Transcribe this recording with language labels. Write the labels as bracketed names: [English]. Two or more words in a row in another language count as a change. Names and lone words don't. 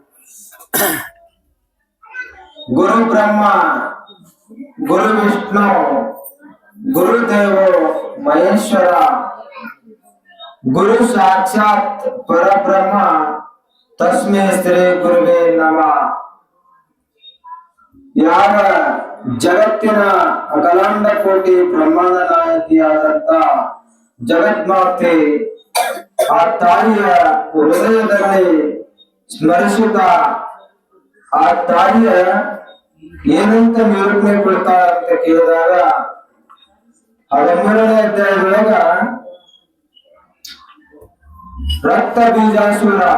[Sanskrit] गुरु ब्रह्मा गुरु विष्णु गुरुदेवो महेश्वर गुरु साक्षात परब्रह्म तस्मै ಶ್ರೀ ಗುರುವೇ ನಮಃ। [Kannada] ಯಾರ ಜಗತ್ತಿನ ಅಖಂಡ ಕೋಟಿ ಬ್ರಹ್ಮಾಂಡ ನಾಯಕಿಯಾದಂತ ಜಗನ್ಮಾತೆ ಆ ತಾಯಿಯ ಹೃದಯದಲ್ಲಿ ಸ್ಮರಿಸುತ್ತಾ ಆ ತಾಯಿಯ ಏನಂತ ನಿರೂಪಣೆ ಕೊಡ್ತಾರ ಅಂತ ಕೇಳಿದಾಗ 13ನೇ ಅಧ್ಯಾಯದೊಳಗ ರಕ್ತ ಬೀಜಾಸುರ